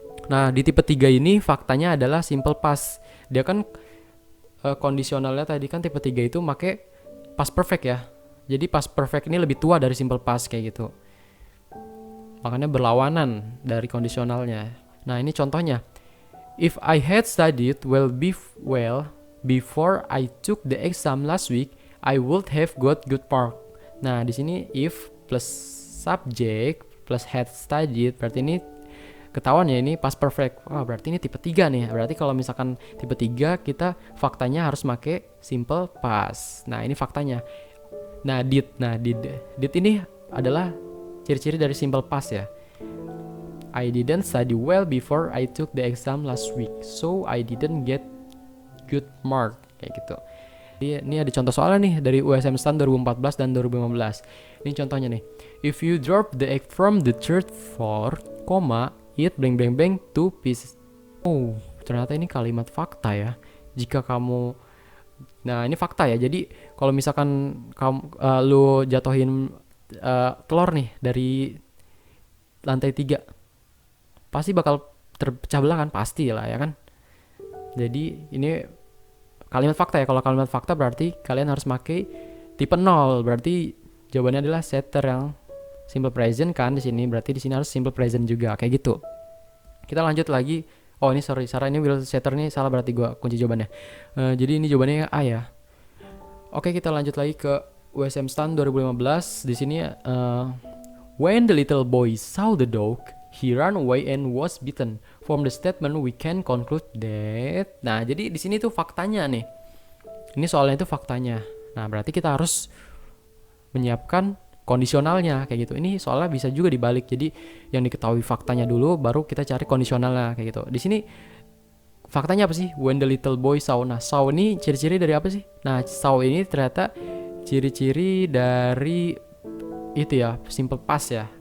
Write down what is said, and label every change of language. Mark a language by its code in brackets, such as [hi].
[id] Nah, di tipe 3 ini faktanya adalah simple past. Dia kan kondisionalnya tadi kan tipe 3 itu make past perfect ya. Jadi past perfect ini lebih tua dari simple past kayak gitu. Makanya berlawanan dari kondisionalnya. Nah, ini contohnya. [en] If I had studied well before I took the exam last week, I would have got good mark. [id] Nah, di sini if plus subject plus had studied, berarti ini ketahuan ya ini past perfect. Wah, berarti ini tipe 3 nih. Berarti kalau misalkan tipe 3 kita faktanya harus pakai simple past. Nah, ini faktanya. Nah, did ini adalah ciri-ciri dari simple past ya. [en] I didn't study well before I took the exam last week, so I didn't get good mark [id] kayak gitu. Ini ada contoh soalnya nih dari USM STAN 2014 dan 2015. Ini contohnya nih. [en] If you drop the egg from the third floor, it blank blank blank two pieces. [id] Oh, ternyata ini kalimat fakta ya. Jika kamu, nah ini fakta ya. Jadi kalau misalkan kamu lu jatuhin telur nih dari lantai 3, pasti bakal terpecah belah kan, pasti lah ya kan. Jadi ini kalimat fakta ya. Kalau kalimat fakta berarti kalian harus pakai tipe 0. Berarti jawabannya adalah setter yang simple present kan di sini. Berarti di sini harus simple present juga kayak gitu. Kita lanjut lagi. Oh ini sorry, Sarah ini will setter nih salah, berarti gua kunci jawabannya. Jadi ini jawabannya A ya. Oke, kita lanjut lagi ke [en] USM Stan 2015 [id] di sini [en] when the little boy saw the dog, he ran away and was bitten. From the statement we can conclude that. [id] Nah, jadi di sini tuh faktanya nih. Ini soalnya itu faktanya. Nah, berarti kita harus menyiapkan kondisionalnya kayak gitu. Ini soalnya bisa juga dibalik. Jadi yang diketahui faktanya dulu baru kita cari kondisionalnya kayak gitu. Di sini faktanya apa sih? [en] When the little boy saw. [id] Nah, saw ini ciri-ciri dari apa sih? Nah, saw ini ternyata ciri-ciri dari itu ya, simple past ya.